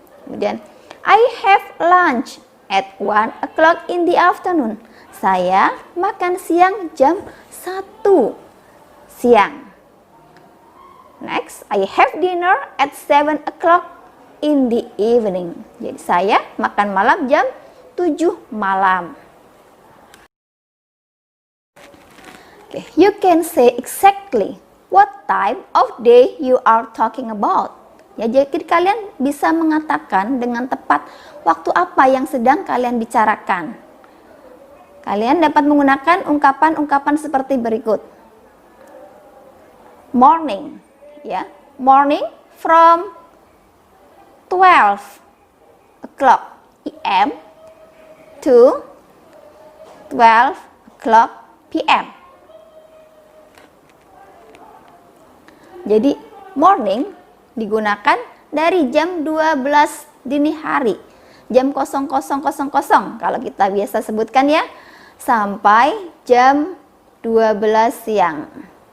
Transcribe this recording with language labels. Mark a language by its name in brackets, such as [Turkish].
[Indonesian] Kemudian, [English] I have lunch at 1 o'clock in the afternoon. [Indonesian] Saya makan siang jam 1 siang. [English] Next, I have dinner at 7 o'clock in the evening. [Indonesian] Jadi saya makan malam jam 7 malam. [English] Okay, you can say exactly what time of day you are talking about. [Indonesian] Ya, jadi kalian bisa mengatakan dengan tepat waktu apa yang sedang kalian bicarakan. Kalian dapat menggunakan ungkapan-ungkapan seperti berikut. [English] Morning, ya. Morning from 12 o'clock AM to 12 o'clock PM. [Indonesian] Jadi morning digunakan dari jam 12 dini hari, jam 00.00 kalau kita biasa sebutkan ya, sampai jam 12 siang.